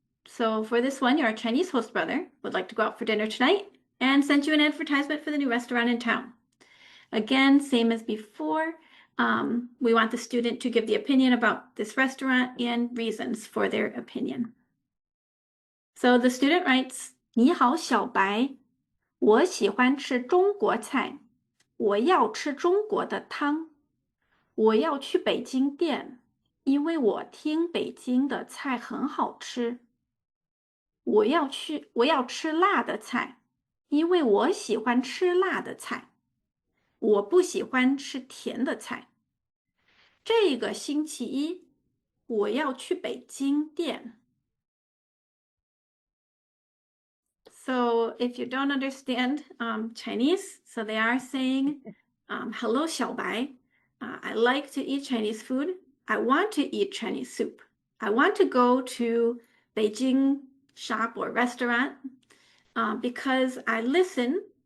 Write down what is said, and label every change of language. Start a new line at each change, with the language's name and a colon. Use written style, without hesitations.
English: So for this one, your Chinese host brother would like to go out for dinner tonight and sent you an advertisement for the new restaurant in town. Again, same as before, we want the student to give the opinion about this restaurant and reasons for their opinion. So the student writes,
Chinese: 你好，小白，我喜欢吃中国菜，我要吃中国的汤，我要去北京店，因为我听北京的菜很好吃。我要吃辣的菜，因为我喜欢吃辣的菜。我不喜欢吃甜的菜。这个星期一，我要去北京店。
English: So if you don't understand Chinese, so they are saying, hello, 小白. I like to eat Chinese food. I want to eat Chinese soup. I want to go to Beijing shop or restaurant because I listen.